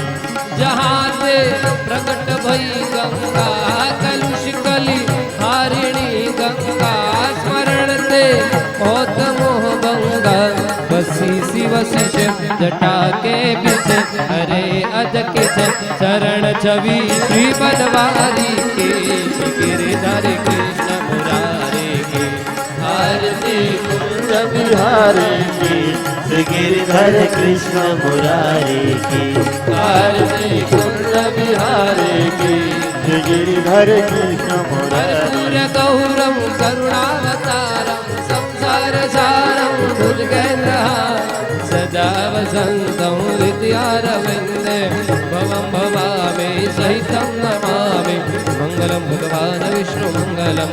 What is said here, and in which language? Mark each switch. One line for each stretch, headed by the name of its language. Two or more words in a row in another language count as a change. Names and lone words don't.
Hindi: जहाँ से प्रकट भई गंगा कलुष कली हारिणी गंगा स्मरण ते होत मोह भंगा बसी शिव शिष्य जटा के पीछे हरे अजके चरण छवि श्री बनवारी के श्री गिरधर कृष्ण मुरारी के आरती कुंज बिहारी की श्री गिरधर कृष्ण मुरारी की आरती कुंज बिहारी की श्री गिरधर कृष्ण मुरारी
Sanskrit: कर्पूर गौरम करुणावतारम संसार सारम भुजगेन्द्रहार सदा वसन्तं हृदयारविन्दे भवं भवामि सहितं नमामि मङ्गलं भगवान् विष्णु मङ्गलं